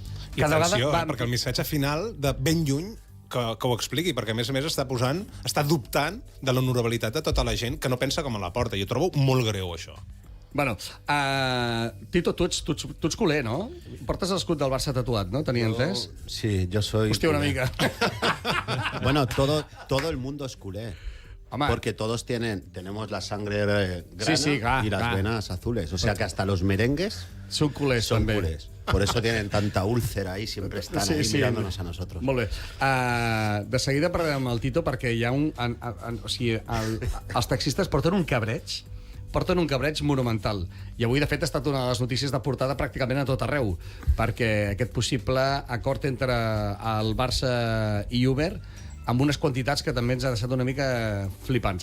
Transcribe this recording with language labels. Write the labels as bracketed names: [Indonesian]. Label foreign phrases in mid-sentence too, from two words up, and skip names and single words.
[Catalan] I atenció, perquè el missatge final de ben lluny que ho expliqui, perquè a més està dubtant de l'honorabilitat de tota la gent que no pensa com a la porta. Jo trobo molt greu, això. Bueno, Tito, tu ets culer, no? Portes l'escut del Barça tatuat, no? Tenia entès? [Spanish] Sí, yo soy... [Catalan] Hòstia, una [Spanish] culé. [Catalan] mica. [Spanish] Bueno, todo el mundo es culé. [Catalan] Home. [Spanish] Porque todos tenemos la sangre grana [Catalan] Sí, clar, [Spanish] y las [Catalan] clar. [Spanish] venas azules. O sea que hasta los merengues [Catalan] Són culers, [Spanish] son [Catalan] també. [Spanish] culés. Por eso tienen tanta úlcera ahí, siempre están ahí mirándonos a nosotros. [Catalan] Molt bé. De seguida parlarem amb el Tito perquè hi ha un... o sigui, els taxistes porten un cabreig monumental. I avui, de fet, ha estat una de les notícies de portada pràcticament a tot arreu, perquè aquest possible acord entre el Barça i Uber amb unes quantitats que també ens ha deixat una mica flipants.